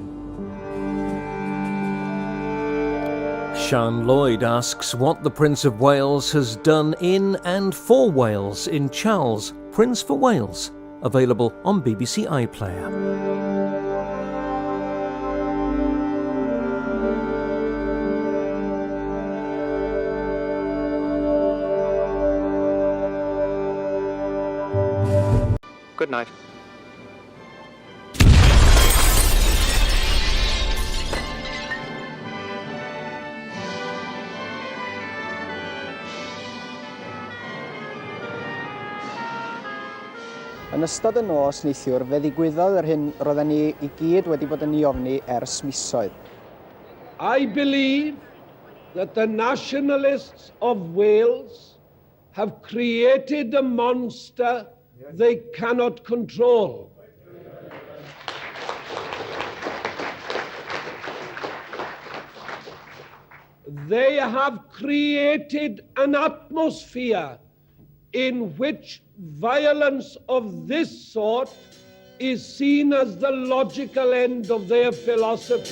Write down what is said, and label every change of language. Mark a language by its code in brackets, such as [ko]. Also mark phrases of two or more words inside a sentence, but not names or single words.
[en] Sian Lloyd asks what the Prince of Wales has done in and for Wales in Charles, Prince for Wales, available on BBC iPlayer. Good night. [cy] Yn ystod y nos neithiwr, fe ddigwyddodd yr hyn roedden ni I gyd wedi bod yn ei ofni ers misoedd. [en] I believe that the nationalists of Wales have created a monster they cannot control. They have created an atmosphere in which violence of this sort is seen as the logical end of their philosophy.